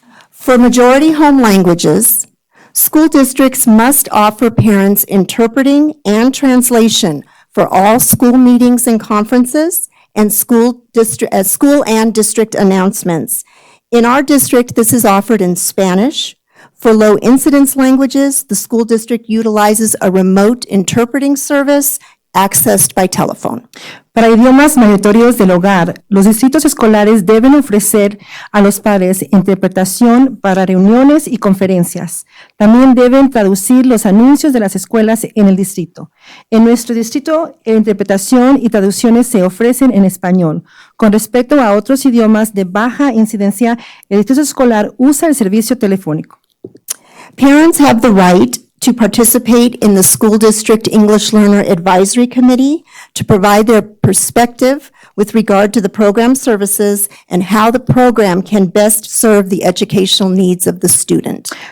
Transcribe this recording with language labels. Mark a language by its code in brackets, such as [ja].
[en] For majority home languages, school districts must offer parents interpreting and translation for all school meetings and conferences and school and district announcements. In our district, this is offered in Spanish. For low incidence languages, the school district utilizes a remote interpreting service accessed by telephone. [es] Para idiomas migratorios del hogar, los distritos escolares deben ofrecer a los padres interpretación para reuniones y conferencias. También deben traducir los anuncios de las escuelas en el distrito. En nuestro distrito, interpretación y traducciones se ofrecen en español. Con respecto a otros idiomas de baja incidencia, el distrito escolar usa el servicio telefónico. [en] Parents have the right to participate in the school district English Learner Advisory Committee to provide their perspective with regard to the program services and how the program can best serve the educational needs of the student.